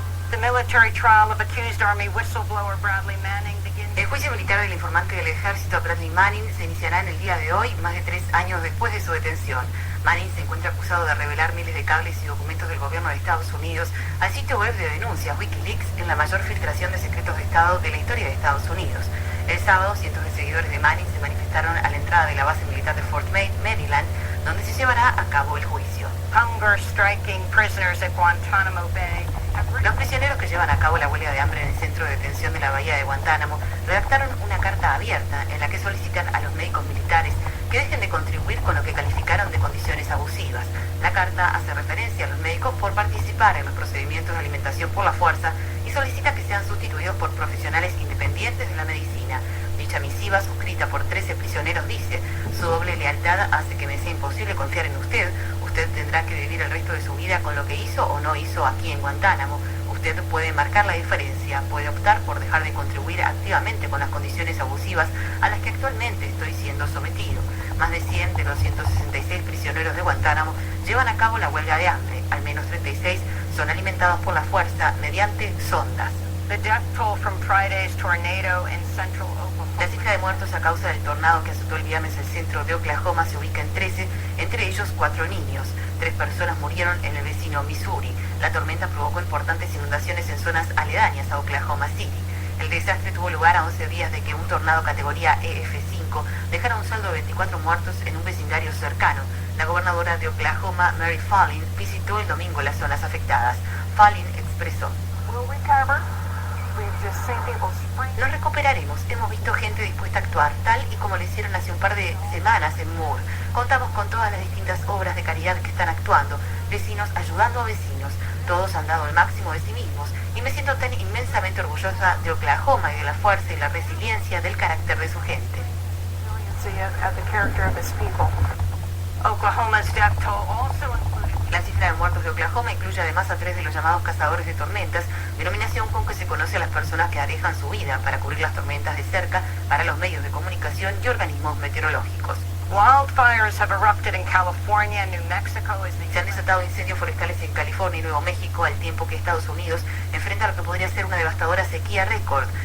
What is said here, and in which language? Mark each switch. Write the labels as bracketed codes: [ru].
[en] The military trial of accused Army whistleblower Bradley Manning begins. [es] El juicio militar del informante del ejército Bradley Manning se iniciará en el día de hoy, más de 3 años después de su detención. Manning se encuentra acusado de revelar miles de cables y documentos del gobierno de Estados Unidos al sitio web de denuncias WikiLeaks en la mayor filtración de secretos de Estado de la historia de Estados Unidos. El sábado, cientos de seguidores de Manning se manifestaron a la entrada de la base militar de Fort Meade, Maryland, donde se llevará a cabo el juicio. [en] Hunger striking prisoners at Guantanamo Bay. [es] Los prisioneros que llevan a cabo la huelga de hambre en el centro de detención de la bahía de Guantánamo redactaron una carta abierta en la que solicitan a los médicos militares que dejen de contribuir con lo que calificaron de condiciones abusivas. La carta hace referencia a los médicos por participar en los procedimientos de alimentación por la fuerza y solicita que sean sustituidos por profesionales independientes de la medicina. Dicha misiva, suscrita por 13 prisioneros, dice: su doble lealtad hace que me sea imposible confiar en usted. Usted tendrá que vivir el resto de su vida con lo que hizo o no hizo aquí en Guantánamo. Usted puede marcar la diferencia, puede optar por dejar de contribuir activamente con las condiciones abusivas a las que actualmente estoy siendo sometido. Más de 100 de los 166 prisioneros de Guantánamo llevan a cabo la huelga de hambre. Al menos 36 son alimentados por la fuerza mediante sondas. [en] The death toll from Friday's tornado in central Oklahoma. [es] La cifra de muertos a causa del tornado que azotó el viernes el centro de Oklahoma se ubica en 13, entre ellos 4 niños. 3 personas murieron en el vecino Missouri. La tormenta provocó importantes inundaciones en zonas aledañas a Oklahoma City. El desastre tuvo lugar a 11 días de que un tornado categoría EF5 dejara un saldo de 24 muertos en un vecindario cercano. La gobernadora de Oklahoma, Mary Fallin, visitó el domingo las zonas afectadas. Fallin expresó: nos recuperaremos. Hemos visto gente dispuesta a actuar, tal y como lo hicieron hace un par de semanas en Moore. Contamos con todas las distintas obras de caridad que están actuando, vecinos ayudando a vecinos. Todos han dado el máximo de sí mismos y me siento tan inmensamente orgullosa de Oklahoma y de la fuerza y la resiliencia del carácter de su gente. [en] Oklahoma's death toll also included. [es] La cifra de muertos de Oklahoma incluye además a 3 de los llamados cazadores de tormentas, denominación con que se conoce a las personas que arriesgan su vida para cubrir las tormentas de cerca para los medios de comunicación y organismos meteorológicos. [en] Wildfires have erupted in California and New Mexico as [es] se han desatado incendios forestales en California y Nuevo México al tiempo que Estados Unidos enfrenta lo que podría ser una devastadora sequía récord.